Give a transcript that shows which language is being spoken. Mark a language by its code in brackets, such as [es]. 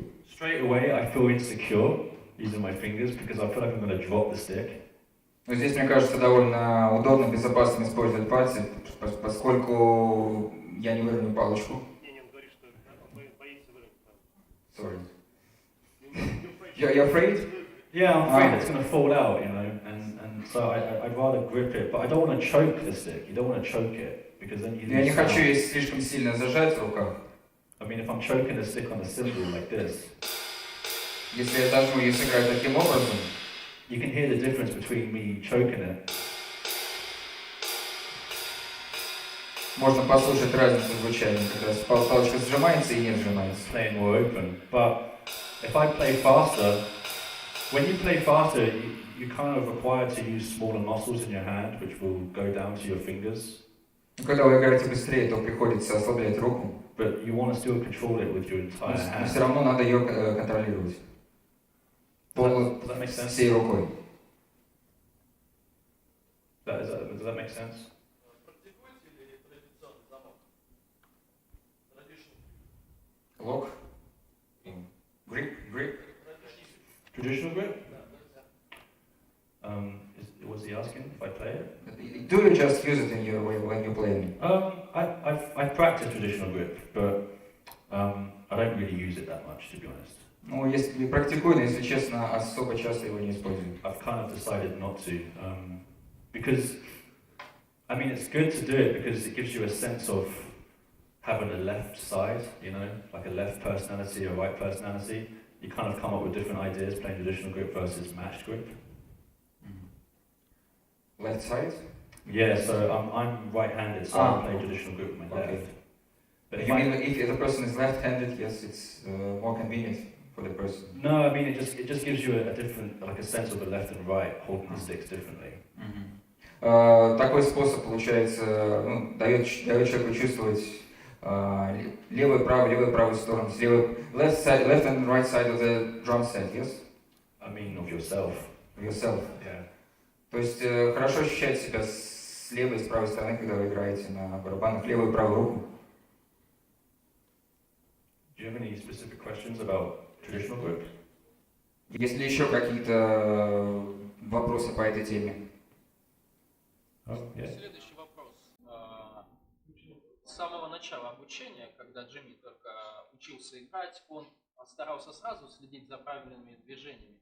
[en] Straight away, I feel insecure using my fingers because I feel like I'm going to drop the stick. [ru] Но здесь, мне кажется, довольно удобно, безопасно использовать пальцы, поскольку я не выровняю палочку. [en] Sorry. You're afraid? Yeah, I'm afraid it's going to fall out, you know, and so I'd rather grip it, but I don't want to choke the stick. You don't want to choke it because then you [ru] Я не [en] lose [ru] хочу [en] sound. [ru] ее слишком сильно зажать в руках. [en] I mean, if I'm choking the stick on the cymbal like this, [ru] Если я зажму и сыграю таким образом, [en] you can hear the difference between me choking it. [ru] можно послушать разницу в звучании, когда палочка сжимается и не сжимается. [en] Playing more open. But if I play faster, when you play faster, you're kind of required to use smaller muscles in your hand, which will go down to your fingers. [ru] Когда вы играете быстрее, то приходится ослаблять руку, [en] But you want to still control it with your entire [ru] но все равно надо ее контролировать. [en] Does that make sense? [ru] Всей рукой. [en] Does that make sense? Lock. Grip. Traditional grip? Was he asking if I play it? Do you just use it in your way when you're playing? I practice traditional grip, but I don't really use it that much, to be honest. [ru] Ну, если практикую, но если честно, особо часто его не использую. [en] I've kind of decided not to, because, I mean, it's good to do it because it gives you a sense of having a left side, you know, like a left personality or right personality. You kind of come up with different ideas playing traditional grip versus matched grip. Left side? Yeah, so I'm right-handed, so I play traditional grip with my left. Okay. But You mean if the person is left-handed, yes, it's more convenient for the person. No, I mean it just gives you a different, like a sense of the left and right, holding the sticks differently. [ru] Такой способ, получается, ну, дает человеку чувствовать левую и правую сторону. [en] Left and right side of the drum set, yes? I mean of yourself. Yourself. Yeah. [ru] То есть хорошо ощущать себя с левой и с правой стороны, когда вы играете на барабанах, левую и правую руку. [en] Do you have any specific questions about traditional grip? [ru] Есть ли еще какие-то вопросы по этой теме? [en] Oh, yeah. [ru] Следующий вопрос. С самого начала обучения, когда Джимми только учился играть, он старался сразу следить за правильными движениями?